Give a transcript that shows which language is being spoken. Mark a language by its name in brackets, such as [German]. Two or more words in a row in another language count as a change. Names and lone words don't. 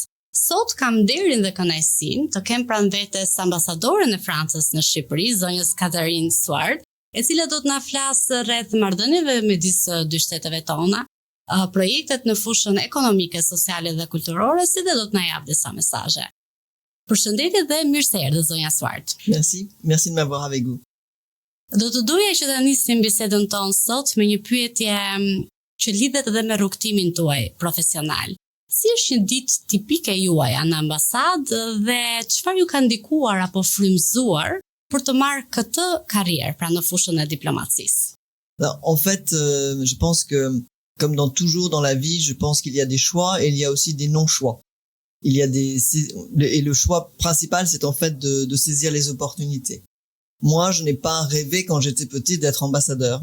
[Albanian] Sot kam nderin dhe kënaqësinë të kem pranë vetes ambasadoren e Francës në Shqipëri, zonjës Catherine Suard, e cila do të na flasë rreth marrëdhënieve midis dy shteteve tona, projektet në fushën ekonomike, sociale dhe kulturore, si dhe do të na japë disa mesazhe. Përshëndetje dhe mirë se erdhët zonja Suard. [French] Merci de m'avoir avec vous. [Albanian] Do të doja që ta nisnim bisedën tonë sot me një pyetje që lidhet edhe me rrugtimin tuaj profesional. Si është një ditë tipike juaj në ambasadë dhe çfarë ju ka ndikuar apo frymëzuar për të marrë këtë karrierë pra në fushën e diplomacisë? [French] En fait, je pense que, comme dans toujours dans la vie, je pense qu'il y a des choix et il y a aussi des non-choix. Et le choix principal, c'est en fait de saisir les opportunités. Moi, je n'ai pas rêvé quand j'étais petit d'être ambassadeur.